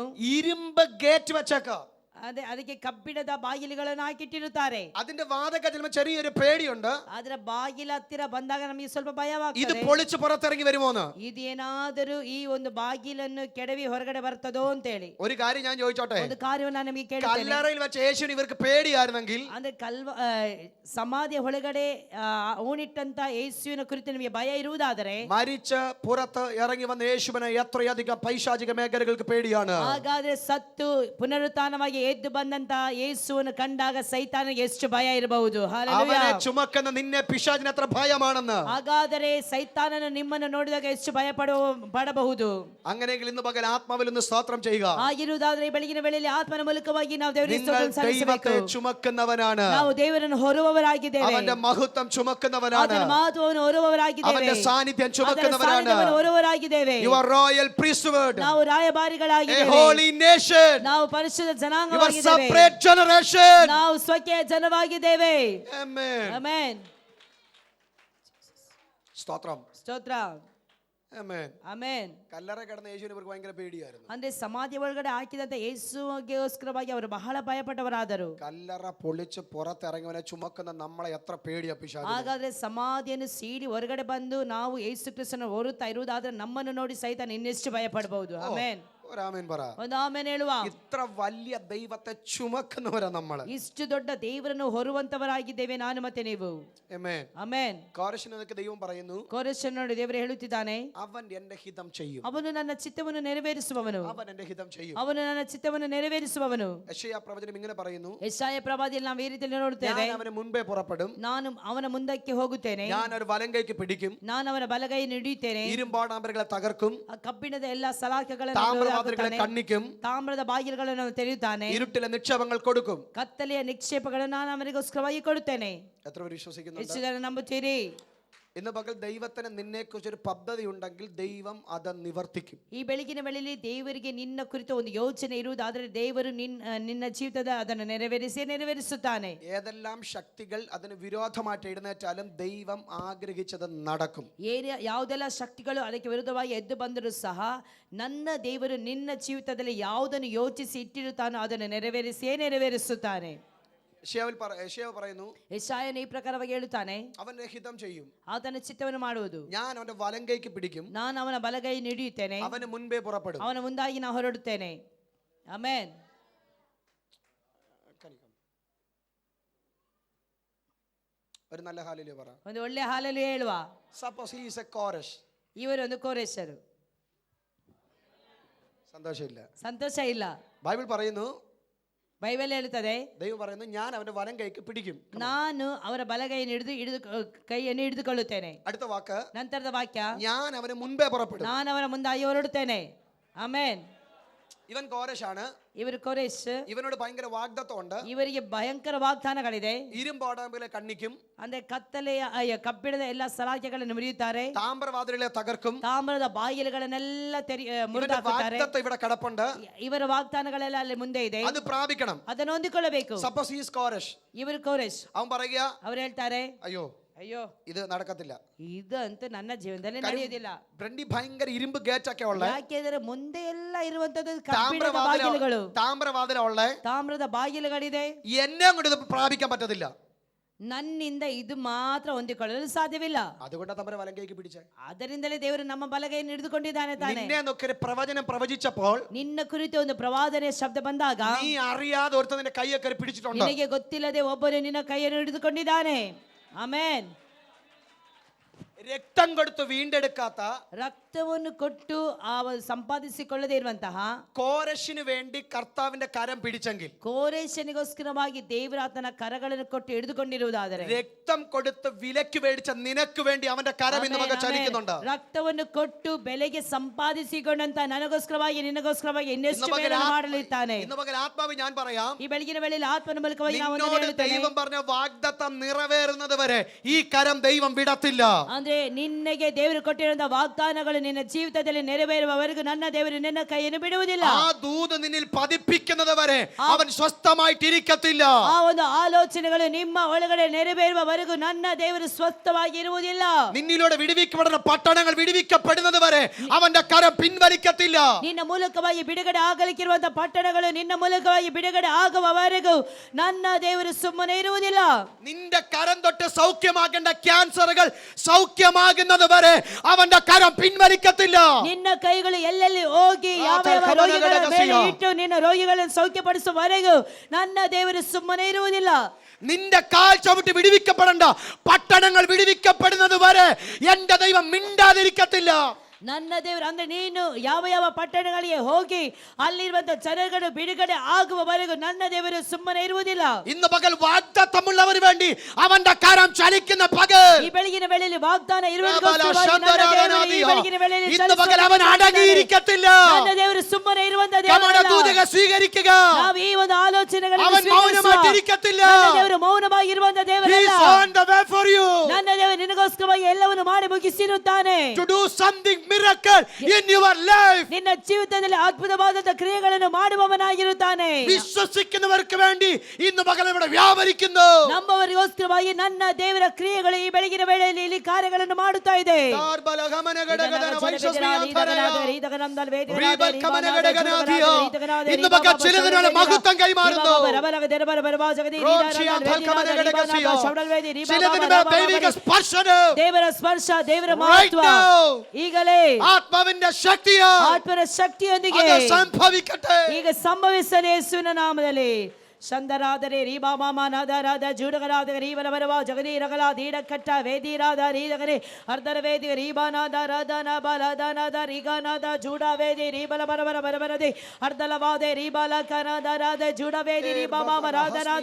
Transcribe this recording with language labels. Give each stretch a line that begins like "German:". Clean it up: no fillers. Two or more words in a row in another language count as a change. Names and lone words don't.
Malayalam: ഇരുമ്പ് ഗേറ്റ് വെച്ചേക്ക.
Kannada: ಅದಕ್ಕೆ ಕಬ್ಬಿಣದ ಬಾಗಿಲುಗಳನ್ನು ಹಾಕಿಟ್ಟಿರುತ್ತಾರೆ.
Malayalam: അതിന്റെ വാതക ചിലപ്പോൾ ചെറിയൊരു പേടിയുണ്ട്.
Kannada: ಅದರ ಬಾಗಿಲ ಹತ್ತಿರ ಬಂದಾಗ ನಮಗೆ ಸ್ವಲ್ಪ
Malayalam: ഇത്
Kannada: ಭಯವಾಗ್ತದೆ.
Malayalam: പൊളിച്ച് പുറത്തിറങ്ങി വരുമോന്ന്.
Kannada: ಇದೇನಾದರೂ ಈ ಒಂದು ಬಾಗಿಲನ್ನು ಕೆಡವಿ ಹೊರಗಡೆ ಬರ್ತದೋ ಅಂತ ಹೇಳಿ
Malayalam: ഒരു കാര്യം ഞാൻ ചോദിച്ചോട്ടെ.
Kannada: ಒಂದು ಕಾರ್ಯವನ್ನು ನಾನು ನಿಮಗೆ ಕೇಳ್ತೇನೆ.
Malayalam: കല്ലറയിൽ വെച്ച യേശുവിന് ഇവർക്ക് പേടിയായിരുന്നെങ്കിൽ,
Kannada: ಅಂದ್ರೆ ಸಮಾಧಿಯ ಒಳಗಡೆ ಊಣಿಟ್ಟಂತ ಯೇಸುವಿನ ಕುರಿತು ನಿಮಗೆ ಭಯ ಇರುವುದಾದರೆ,
Malayalam: മരിച്ച് പുറത്ത് ഇറങ്ങി വന്ന യേശുവിനെ എത്രയധികം പൈശാചിക മേഖലകൾക്ക് പേടിയാണ്.
Kannada: ಹಾಗಾದ್ರೆ ಸತ್ತು ಪುನರುತ್ಥಾನವಾಗಿ ಎದ್ದು ಬಂದಂತ ಯೇಸುವನ್ನು ಕಂಡಾಗ ಸೈತಾನಿಗೆ ಎಷ್ಟು ಭಯ ಇರಬಹುದು.
Malayalam: അവനെ ചുമക്കുന്ന നിന്നെ പിശാചിന് എത്ര ഭയമാണെന്ന്.
Kannada: ಹಾಗಾದರೆ ಸೈತಾನನು ನಿಮ್ಮನ್ನು ನೋಡಿದಾಗ ಎಷ್ಟು ಭಯ ಪಡಬಹುದು.
Malayalam: അങ്ങനെയെങ്കിൽ ഇന്ന് പകൽ ആത്മാവിൽ ഒന്ന് സ്തോത്രം ചെയ്യുക.
Kannada: ಆಗಿರುವುದಾದ್ರೆ ಈ ಬೆಳಗಿನ ವೇಳೆಯಲ್ಲಿ ಆತ್ಮನ ಮೂಲಕವಾಗಿ ನಾವು ದೇವರಿಗೆ
Malayalam: നിങ്ങൾ
Kannada: ಸ್ತೋತ್ರ ಸಲ್ಲಿಸಬೇಕು.
Malayalam: ദൈവത്തെ ചുമക്കുന്നവനാണ്.
Kannada: ನಾವು ದೇವರನ್ನು ಹೊರುವವರಾಗಿದ್ದೇವೆ.
Malayalam: അവന്റെ മഹത്വം ചുമക്കുന്നവനാണ്.
Kannada: ಆತನ ಮಹತ್ವವನ್ನು ಹೊರುವವರಾಗಿದ್ದೇವೆ.
Malayalam: അവന്റെ സാന്നിധ്യം
Kannada: ಆತನ
Malayalam: ചുമക്കുന്നവനാണ്.
Kannada: ಸಾನ್ನಿಧ್ಯವನ್ನು ಹೊರುವವರಾಗಿದ್ದೇವೆ.
English: You are royal priesthood,
Kannada: ನಾವು
English: a
Kannada: ರಾಯಭಾರಿಗಳಾಗಿದ್ದೇವೆ.
English: holy nation,
Kannada: ನಾವು ಪರಿಶುದ್ಧ
English: you are
Kannada: ಜನಾಂಗವಾಗಿದ್ದೇವೆ.
English: separate generation.
Kannada: ನಾವು ಸ್ವಕೀಯ ಜನವಾಗಿದ್ದೇವೆ.
English: Amen.
Kannada: ಆಮೆನ್.
Malayalam: സ്തോത്രം.
Kannada: ಸ್ತೋತ್ರ.
English: Amen.
Kannada: ಆಮೆನ್.
Malayalam: കല്ലറ കിടന്ന യേശുവിന് ഇവർക്ക് ഭയങ്കര പേടിയായിരുന്നു.
Kannada: ಅಂದ್ರೆ ಸಮಾಧಿ ಒಳಗಡೆ ಹಾಕಿದಂತ ಯೇಸುಗೋಸ್ಕರವಾಗಿ ಅವರು ಬಹಳ ಭಯಪಟ್ಟವರಾದರು.
Malayalam: കല്ലറ പൊളിച്ച് പുറത്തിറങ്ങിയവനെ ചുമക്കുന്ന നമ്മളെ എത്ര പേടിയാ പിശാചിന്.
Kannada: ಹಾಗಾದ್ರೆ ಸಮಾಧಿಯನ್ನು ಸೀಡಿ ಹೊರಗಡೆ ಬಂದು ನಾವು ಯೇಸು ಕ್ರಿಸ್ತನ ಹೊರುತ್ತಾ ಇರುವುದಾದ್ರೆ ನಮ್ಮನ್ನು ನೋಡಿ ಸಹಿತ ಇನ್ನೆಷ್ಟು ಭಯ ಪಡಬಹುದು. ಆಮೆನ್.
Malayalam: ഒരാമേൻ പറ.
Kannada: ಒಂದು ಆಮೆನ್ ಹೇಳುವ.
Malayalam: ഇത്ര വലിയ ദൈവത്തെ ചുമക്കുന്നവരാ നമ്മള്.
Kannada: ಇಷ್ಟು ದೊಡ್ಡ ದೇವರನ್ನು ಹೊರುವಂತವರಾಗಿದ್ದೇವೆ ನಾನು ಮತ್ತೆ ನೀವು.
English: Amen.
Kannada: ಆಮೆನ್.
Malayalam: കോരശനൊക്കെ ദൈവം പറയുന്നു,
Kannada: ಕೋರಸ್ ನೋಡಿ ದೇವರು ಹೇಳುತ್ತಿದ್ದಾನೆ,
Malayalam: അവൻ എന്റെ ഹിതം ചെയ്യും.
Kannada: ಅವನು ನನ್ನ ಚಿತ್ತವನ್ನು ನೆರವೇರಿಸುವವನು.
Malayalam: അവൻ എന്റെ ഹിതം ചെയ്യും.
Kannada: ಅವನು ನನ್ನ ಚಿತ್ತವನ್ನು ನೆರವೇರಿಸುವವನು.
Malayalam: യെശയ്യാ പ്രവചനം ഇങ്ങനെ പറയുന്നു,
Kannada: ಯೆಶಾಯ ಪ್ರವಾದಿಯಲ್ಲಿ ನಾವು ಈ ರೀತಿಯಲ್ಲಿ ನೋಡುತ್ತೇವೆ,
Malayalam: ഞാൻ അവന് മുൻപേ പുറപ്പെടും,
Kannada: ನಾನು ಅವನ ಮುಂದಕ್ಕೆ ಹೋಗುತ್ತೇನೆ,
Malayalam: ഞാൻ ഒരു വലങ്കൈക്ക് പിടിക്കും,
Kannada: ನಾನು ಅವನ ಬಲಗೈ ಹಿಡಿಯುತ್ತೇನೆ,
Malayalam: ഇരുമ്പാടാമ്പലുകളെ തകർക്കും,
Kannada: ಆ ಕಬ್ಬಿಣದ ಎಲ್ಲಾ ಸಲಾಕೆಗಳನ್ನು
Malayalam: താമ്രവാതിലുകളെ
Kannada: ಹಾಕುತ್ತಾನೆ,
Malayalam: കണ്ണിക്കും,
Kannada: ತಾಮ್ರದ ಬಾಗಿಲುಗಳನ್ನು ತೆರೆಯುತ್ತಾನೆ,
Malayalam: ഇരുട്ടിലെ നിക്ഷേപങ്ങൾ കൊടുക്കും.
Kannada: ಕತ್ತಲೆಯ ನಿಕ್ಷೇಪಗಳನ್ನು ನಾನು ಅವನಿಗೋಸ್ಕರವಾಗಿ ಕೊಡುತ್ತೇನೆ.
Malayalam: എത്ര പേര് വിശ്വസിക്കുന്നുണ്ട്?
Kannada: ಎಷ್ಟು ಜನ ನಂಬುತ್ತೀರಿ?
Malayalam: ഇന്ന് പകൽ ദൈവത്തിന് നിന്നെ കുറിച്ച് ഒരു പദ്ധതി ഉണ്ടെങ്കിൽ ദൈവം അത് നിവർത്തിക്കും.
Kannada: ಈ ಬೆಳಗಿನ ವೇಳೆಯಲ್ಲಿ ದೇವರಿಗೆ ನಿನ್ನ ಕುರಿತು ಒಂದು ಯೋಚನೆ ಇರುವುದಾದರೆ ದೇವರು ನಿನ್ನ ಜೀವಿತದ ಅದನ್ನು ನೆರವೇರಿಸುತ್ತಾನೆ.
Malayalam: ഏതെല്ലാം ശക്തികൾ അതിന് വിരോധമായിട്ട് എഴുന്നേറ്റാലും ദൈവം ആഗ്രഹിച്ചത് നടക്കും.
Kannada: ಯಾವುದೆಲ್ಲ ಶಕ್ತಿಗಳು ಅದಕ್ಕೆ ವಿರುದ್ಧವಾಗಿ ಎದ್ದು ಬಂದರೂ ಸಹ ನನ್ನ ದೇವರು ನಿನ್ನ ಜೀವಿತದಲ್ಲಿ ಯಾವುದನ್ನು ಯೋಚಿಸಿ ಇಟ್ಟಿರುತ್ತಾನೋ ಅದನ್ನು ನೆರವೇರಿಸುತ್ತಾನೆ.
Malayalam: യെശയ്യാവ് പറയുന്നു,
Kannada: ಯೆಶಾಯನು ಈ ಪ್ರಕಾರವಾಗಿ ಹೇಳುತ್ತಾನೆ,
Malayalam: അവന്റെ ഹിതം ചെയ്യും,
Kannada: ಆತನ ಚಿತ್ತವನ್ನು ಮಾಡುವುದು,
Malayalam: ഞാൻ അവന്റെ വലങ്കൈക്ക് പിടിക്കും,
Kannada: ನಾನು ಅವನ ಬಲಗೈ ಹಿಡಿಯುತ್ತೇನೆ,
Malayalam: അവന് മുൻപേ പുറപ്പെടും.
Kannada: ಅವನ ಮುಂದಾಗಿ ನಾನು ಹೊರಡುತ್ತೇನೆ. ಆಮೆನ್.
Malayalam: ഒരു നല്ല ഹാലേലൂയ പറ.
Kannada: ಒಂದು ಒಳ್ಳೆ ಹಾಲಲ್ಲಿ ಹೇಳುವ.
English: suppose he is a കോരസ്,
Kannada: ಇವರು ಒಂದು ಕೋರೇಶರು.
Malayalam: സന്തോഷമില്ല,
Kannada: ಸಂತೋಷ ಇಲ್ಲ.
Malayalam: ബൈബിൾ പറയുന്നു,
Kannada: ಬೈಬಲ್ ಹೇಳ್ತದೆ,
Malayalam: ദൈവം പറയുന്നു ഞാൻ അവന്റെ വലം കൈക്ക് പിടിക്കും.
Kannada: ನಾನು ಅವರ ಬಲಗೈಯನ್ನು ಕೈಯನ್ನು ಹಿಡಿದುಕೊಳ್ಳುತ್ತೇನೆ.
Malayalam: അടുത്ത വാക്ക്,
Kannada: ನಂತರದ ವಾಕ್ಯ,
Malayalam: ഞാൻ അവന് മുൻപേ പുറപ്പെടും.
Kannada: ನಾನು ಅವರ ಮುಂದಾಗಿ ಹೊರಡುತ್ತೇನೆ. ಆಮೆನ್.
Malayalam: ഇവൻ കോരശാണ്.
Kannada: ಇವರು ಕೊರೇಶ್.
Malayalam: ഇവനോട് ഭയങ്കര വാഗ്ദത്തമുണ്ട്.
Kannada: ಇವರಿಗೆ ಭಯಂಕರ ವಾಗ್ದಾನಗಳಿದೆ.
Malayalam: ഇരുമ്പോടാമ്പിലെ കണ്ണിക്കും,
Kannada: ಅಂದ್ರೆ ಕತ್ತಲೆಯ ಕಬ್ಬಿಣದ ಎಲ್ಲ ಸಲಾಕೆಗಳನ್ನು ಮುರಿಯುತ್ತಾರೆ.
Malayalam: താമ്രവാതിലെ തകർക്കും.
Kannada: ತಾಮ್ರದ ಬಾಗಿಲುಗಳನ್ನೆಲ್ಲ ಮುರಿದಾಕುತ್ತಾರೆ.
Malayalam: വാഗ്ദത്തം ഇവിടെ കിടപ്പുണ്ട്.
Kannada: ಇವರ ವಾಗ್ದಾನಗಳೆಲ್ಲ ಅಲ್ಲಿ ಮುಂದೆ ಇದೆ,
Malayalam: അത് പ്രാപിക്കണം.
Kannada: ಅದನ್ನು ಹೊಂದಿಕೊಳ್ಳಬೇಕು.
English: suppose is കോരശ്,
Kannada: ಇವರು ಕೋರೇಶ್.
Malayalam: അവൻ പറയുക,
Kannada: ಅವ್ರು ಹೇಳ್ತಾರೆ,
Malayalam: അയ്യോ
Kannada: ಅಯ್ಯೋ
Malayalam: ഇത് നടക്കത്തില്ല.
Kannada: ಇದಂತೂ ನನ್ನ ಜೀವನದಲ್ಲಿ ನಡೆಯುವುದಿಲ್ಲ.
Malayalam: ബ്രണ്ടി ഭയങ്കര ഇരുമ്പ് ഗേറ്റ് ഒക്കെ ഉള്ള,
Kannada: ಯಾಕೆಂದ್ರೆ ಮುಂದೆ ಎಲ್ಲ ಇರುವಂತದ್ದು ಕಬ್ಬಿಣದ ಬಾಗಿಲುಗಳು,
Malayalam: താമ്രവാതില ഉള്ള,
Kannada: ತಾಮ್ರದ ಬಾಗಿಲುಗಳಿದೆ.
Malayalam: എന്നെ കൊണ്ട് ഇത് പ്രാപിക്കാൻ പറ്റത്തില്ല.
Kannada: ನನ್ನಿಂದ ಇದು ಮಾತ್ರ ಹೊಂದಿಕೊಳ್ಳಲು ಸಾಧ್ಯವಿಲ್ಲ.
Malayalam: അതുകൊണ്ടാ തമ്പര വലം കൈക്ക് പിടിച്ചേ.
Kannada: ಅದರಿಂದಲೇ ದೇವರು ನಮ್ಮ ಬಲಗೈಯನ್ನು ಹಿಡಿದುಕೊಂಡಿದ್ದಾನೆ ತಾನೆ.
Malayalam: നിന്നെ നോക്കി പ്രവചനം പ്രവചിച്ചപ്പോൾ,
Kannada: ನಿನ್ನ ಕುರಿತು ಒಂದು ಪ್ರವಾದನೆ ಶಬ್ದ ಬಂದಾಗ,
Malayalam: നീ അറിയാതെ ഒരുത്ത നിന്റെ കൈയൊക്കെ പിടിച്ചിട്ടുണ്ട്.
Kannada: ನಿನಗೆ ಗೊತ್ತಿಲ್ಲದೆ ಒಬ್ಬನು ನಿನ್ನ ಕೈಯನ್ನು ಹಿಡಿದುಕೊಂಡಿದ್ದಾನೆ. ಆಮೆನ್.
Malayalam: രക്തം കൊടുത്ത് വീണ്ടെടുക്കാത്ത,
Kannada: ರಕ್ತವನ್ನು ಕೊಟ್ಟು ಸಂಪಾದಿಸಿಕೊಳ್ಳದೆ ಇರುವಂತಹ
Malayalam: കോരശിന് വേണ്ടി കർത്താവിന്റെ കരം പിടിച്ചെങ്കിൽ,
Kannada: ಕೋರೇಶನಿಗೋಸ್ಕರವಾಗಿ ದೇವರ ಆತನ ಕರಗಳನ್ನು ಕೊಟ್ಟು ಹಿಡಿದುಕೊಂಡಿರುವುದಾದರೆ,
Malayalam: രക്തം കൊടുത്ത് വിലക്ക് മേടിച്ച നിനക്ക് വേണ്ടി അവന്റെ കരം ഇന്ന് മക ചലിക്കുന്നുണ്ട്.
Kannada: ರಕ್ತವನ್ನು ಕೊಟ್ಟು ಬೆಲೆಗೆ ಸಂಪಾದಿಸಿಕೊಂಡಂತ ನನಗೋಸ್ಕರವಾಗಿ ನಿನಗೋಸ್ಕರವಾಗಿ ಇನ್ನೆಷ್ಟು ಮಾಡಲಿದ್ದಾನೆ.
Malayalam: ഇന്ന് മകൻ ആത്മാവ് ഞാൻ പറയാം,
Kannada: ಈ ಬೆಳಗಿನ ವೇಳೆಯಲ್ಲಿ ಆತ್ಮನ ಮೂಲಕವಾಗಿ ನಾವು
Malayalam: നിന്നോട്
Kannada: ಹೇಳುತ್ತೇನೆ,
Malayalam: ദൈവം പറഞ്ഞ വാഗ്ദത്തം നിറവേറുന്നത് വരെ ഈ കരം ദൈവം വിടത്തില്ല.
Kannada: ಅಂದ್ರೆ ನಿನ್ನಗೆ ದೇವರು ಕೊಟ್ಟಿರುವಂತಹ ವಾಗ್ದಾನಗಳು ನಿನ್ನ ಜೀವಿತದಲ್ಲಿ ನೆರವೇರುವವರೆಗೂ ನನ್ನ ದೇವರು ನಿನ್ನ ಕೈಯನ್ನು ಬಿಡುವುದಿಲ್ಲ.
Malayalam: ആ ദൂത് നിന്നിൽ പതിപ്പിക്കുന്നത് വരെ അവൻ സ്വസ്ഥമായിട്ടിരിക്കത്തില്ല.
Kannada: ಆ ಒಂದು ಆಲೋಚನೆಗಳು ನಿಮ್ಮ ಒಳಗಡೆ ನೆರವೇರುವವರೆಗೂ ನನ್ನ ದೇವರು ಸ್ವಸ್ಥವಾಗಿ ಇರುವುದಿಲ್ಲ.
Malayalam: നിന്നിലൂടെ വിടുവിക്കപ്പെടുന്ന പട്ടണങ്ങൾ വിടുവിക്കപ്പെടുന്നത് വരെ അവന്റെ കരം പിൻവലിക്കത്തില്ല.
Kannada: ನಿನ್ನ ಮೂಲಕವಾಗಿ ಬಿಡುಗಡೆ ಆಗಲಿಕ್ಕಿರುವಂತಹ ಪಟ್ಟಣಗಳು ನಿನ್ನ ಮೂಲಕವಾಗಿ ಬಿಡುಗಡೆ ಆಗುವವರೆಗೂ ನನ್ನ ದೇವರು ಸುಮ್ಮನೆ ಇರುವುದಿಲ್ಲ.
Malayalam: നിന്റെ കരം തൊട്ട് സൗഖ്യമാക്കേണ്ട ക്യാൻസറുകൾ സൗഖ്യമാകുന്നത് വരെ അവന്റെ കരം പിൻവലിക്കത്തില്ല.
Kannada: ನಿನ್ನ ಕೈಗಳು ಎಲ್ಲೆಲ್ಲಿ ಹೋಗಿ ಯಾವ ರೋಗಿಗಳ ಮೇಲೆ ಇಟ್ಟು ನಿನ್ನ ರೋಗಿಗಳನ್ನು ಸೌಖ್ಯಪಡಿಸುವವರೆಗೂ ನನ್ನ ದೇವರು ಸುಮ್ಮನೆ ಇರುವುದಿಲ್ಲ.
Malayalam: നിന്റെ കാൽ ചവിട്ടി വിടുവിക്കപ്പെടേണ്ട പട്ടണങ്ങൾ വിടുവിക്കപ്പെടുന്നത് വരെ എന്റെ ദൈവം മിണ്ടാതിരിക്കത്തില്ല.
Kannada: ನನ್ನ ದೇವರು ಅಂದ್ರೆ ನೀನು ಯಾವ ಯಾವ ಪಟ್ಟಣಗಳಿಗೆ ಹೋಗಿ ಅಲ್ಲಿರುವಂತ ಜನಗಳು ಬಿಡುಗಡೆ ಆಗುವವರೆಗೂ ನನ್ನ ದೇವರು ಸುಮ್ಮನೆ ಇರುವುದಿಲ್ಲ.
Malayalam: ഇന്ന് പകൽ വാഗ്ദത്തമുള്ളവന് വേണ്ടി അവന്റെ കരം ചലിക്കുന്ന പകൽ,
Kannada: ಈ ಬೆಳಗಿನ ವೇಳೆಯಲ್ಲಿ ವಾಗ್ದಾನ
Malayalam: ഇന്ന് പകൽ അവൻ അടങ്ങിയിരിക്കത്തില്ല.
Kannada: ನನ್ನ ದೇವರು ಸುಮ್ಮನೆ ಇರುವಂತ
Malayalam: ദൂതക സ്വീകരിക്കുക.
Kannada: ನಾವು ಈ ಒಂದು ಆಲೋಚನೆಗಳನ್ನು
Malayalam: അവൻ മൗനമായിട്ടിരിക്കത്തില്ല.
Kannada: ನನ್ನ ದೇವರು ಮೌನವಾಗಿ ಇರುವಂತ ದೇವರಲ್ಲ. ನನ್ನ ದೇವರು ನಿನಗೋಸ್ಕರವಾಗಿ ಎಲ್ಲವನ್ನು ಮಾಡಿ ಮುಗಿಸಿರುತ್ತಾನೆ.
English: To do something miracle in your life.
Kannada: ನಿನ್ನ ಜೀವಿತದಲ್ಲಿ ಅದ್ಭುತವಾದಂತ ಕ್ರಿಯೆಗಳನ್ನು ಮಾಡುವವನಾಗಿರುತ್ತಾನೆ.
Malayalam: വിശ്വസിക്കുന്നവർക്ക് വേണ്ടി ഇന്ന് പകൽ ഇവിടെ വ്യാപരിക്കുന്നു.
Kannada: ನಮ್ಮವರಿಗೋಸ್ಕರವಾಗಿ ನನ್ನ ದೇವರ ಕ್ರಿಯೆಗಳು ಈ ಬೆಳಗಿನ ವೇಳೆಯಲ್ಲಿ ಇಲ್ಲಿ ಕಾರ್ಯಗಳನ್ನು ಮಾಡುತ್ತಾ ಇದೆ.
Malayalam: ഇന്ന് പകൽ ചിലതിനുള്ള മഹത്വം കൈമാറുന്നു. ദൈവിക സ്പർശനം,
Kannada: ದೇವರ ಸ್ಪರ್ಶ, ದೇವರ ಮಹತ್ವ ಈಗಲೇ
Malayalam: ആത്മാവിന്റെ ശക്തിയാ
Kannada: ಆತ್ಮರ ಶಕ್ತಿಯೊಂದಿಗೆ
Malayalam: സംഭവിക്കട്ടെ.
Kannada: ಈಗ ಸಂಭವಿಸಲಿ ಯೇಸುವಿನ ನಾಮದಲ್ಲಿ. ಶಂದರಾದರೆ ರೀಬಾ ಮಾಮ ನಾದರಾದ ಜೂಡಗರಾದ ರೀಬಲ ಬರವ ಜಗದಿ ರಗಲ ದೀಡ ಕಟ್ಟ ವೇದಿರಾದ ರೀದಗರೆ ಅರ್ಧರ ವೇದಿ ರೀಬಾನಾದ ರಾಧನ ಬಲದನದ ರೀಗಾನಾದ ಜೂಡ ವೇದಿ ರೀಬಲ ಬರಬರ ಬರಬರದೆ ಅರ್ಧಲವಾದೆ ರೀಬಲ ಕನಾದ ರಾಧ ಜೂಡ ವೇದಿ ರೀಬಾ ಮಾಮ ರಾಧನಾದ